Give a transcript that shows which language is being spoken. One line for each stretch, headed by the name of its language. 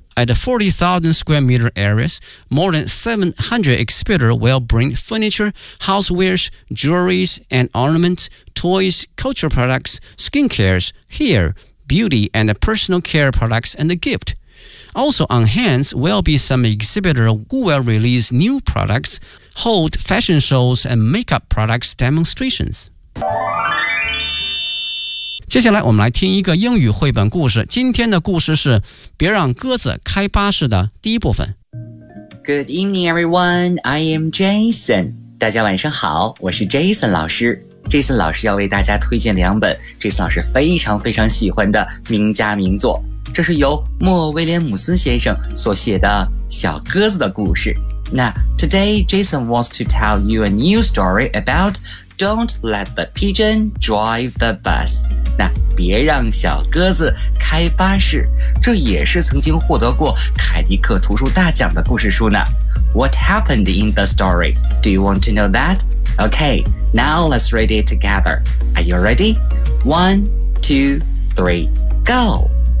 English: At the 40,000 square meter areas, more than 700 exhibitors will bring furniture, housewares, jewelries and ornaments, toys, cultural products, skincare, hair, beauty and personal care products and a gift. Also on hand will be some exhibitors who will release new products, hold fashion shows and makeup products demonstrations.
Chinese: 接下来我们来听一个英语绘本故事。今天的故事是《别让鸽子开巴士》的第一部分。
English: Good evening, everyone. I am Jason.
Chinese: 大家晚上好，我是 Jason 老师。 Jason 老师要为大家推荐两本 Jason 老师非常非常喜欢的名家名作。这是由莫·威廉姆斯先生所写的《小鸽子的故事》。
English: Now, today Jason wants to tell you a new story about Don't Let the Pigeon Drive the Bus.
Chinese: 那别让小鸽子开巴士，这也是曾经获得过凯迪克图书大奖的故事书呢。
English: What happened in the story? Do you want to know that? Okay, now let's read it together. Are you ready? One, two, three, go!